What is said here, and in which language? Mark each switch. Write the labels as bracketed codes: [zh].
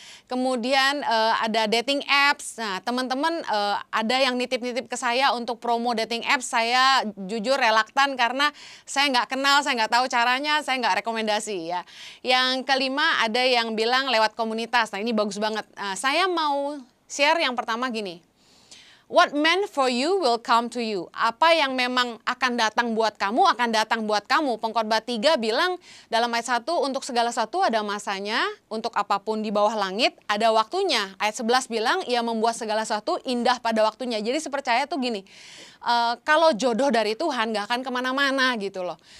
[id] Kemudian ada dating apps, nah teman-teman ada yang nitip-nitip ke saya untuk promo dating apps, saya jujur relaktan karena saya nggak kenal, saya nggak tahu caranya, saya nggak rekomendasi ya. Yang kelima, ada yang bilang lewat komunitas, nah ini bagus banget. Saya mau share yang pertama gini. [en] What meant for you will come to you. [id] Apa yang memang akan datang buat kamu, akan datang buat kamu. Pengkhotbah 3 bilang dalam ayat 1, untuk segala sesuatu ada masanya, untuk apapun di bawah langit ada waktunya. Ayat 11 bilang, ia membuat segala sesuatu indah pada waktunya. Jadi sepercaya tuh gini, kalau jodoh dari Tuhan gak akan kemana-mana gitu loh.